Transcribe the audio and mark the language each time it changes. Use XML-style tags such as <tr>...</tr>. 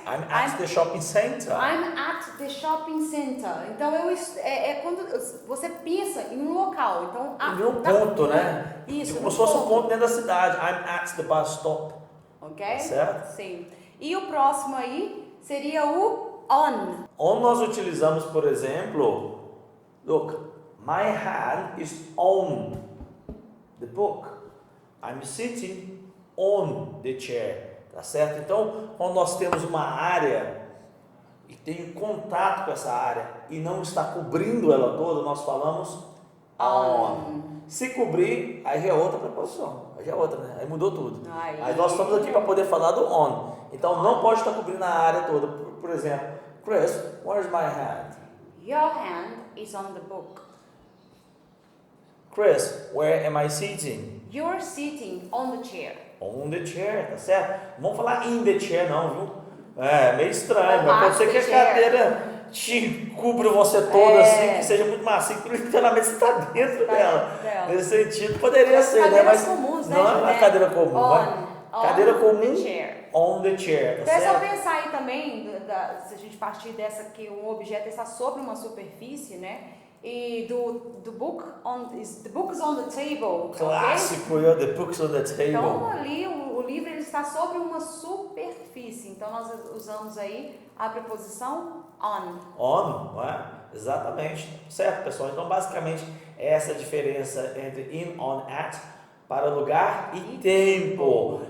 <en>I'm at the shopping center. I'm at the shopping center.</en> <pt>Então, quando você pensa em um local, então... Em um ponto, né? Isso, como se fosse um ponto dentro da cidade.</pt> <en>I'm at the bus stop. Ok?</en> <pt>Tá certo? Sim. E o próximo aí seria o on. On nós utilizamos, por exemplo,</pt> <en>look, my hand is on the book. I'm sitting on the chair.</en> <pt>Tá certo? Então, quando nós temos uma área e tem contato com essa área e não está cobrindo ela toda, nós falamos on. Se cobrir, aí já é outra preposição. Aí já é outra, né? Aí mudou tudo. Aí nós estamos aqui para poder falar do on. Então, não pode estar cobrindo a área toda. Por exemplo,</pt> <en>Chris, where's my hand? Your hand is on the book. Chris, where am I sitting? You're sitting on the chair. On the chair,</en> <pt>tá certo? Não vamos falar</pt> <en>in the chair,</en> <pt>não, viu? É meio estranho, mas pode ser que a cadeira te cubra você toda assim, que seja muito macio, que literalmente você está dentro dela. Nesse sentido, poderia ser, né? Mas comuns, né, não é uma cadeira comum, cadeira comum,</pt> <en>chair. on the chair,</en> <pt>tá É só certo? pensar aí também, se a gente partir dessa que um objeto está sobre uma superfície, né?</pt> <en>E the book is on the table.</en> <pt>Clássico,</pt> <en>okay? The books on the table.</en> <pt>Então ali o livro ele está sobre uma superfície. Então nós usamos aí a preposição on. On, não é? Exatamente. Certo, pessoal? Então, basicamente, essa é a diferença entre in, on, at, para lugar e tempo.</pt>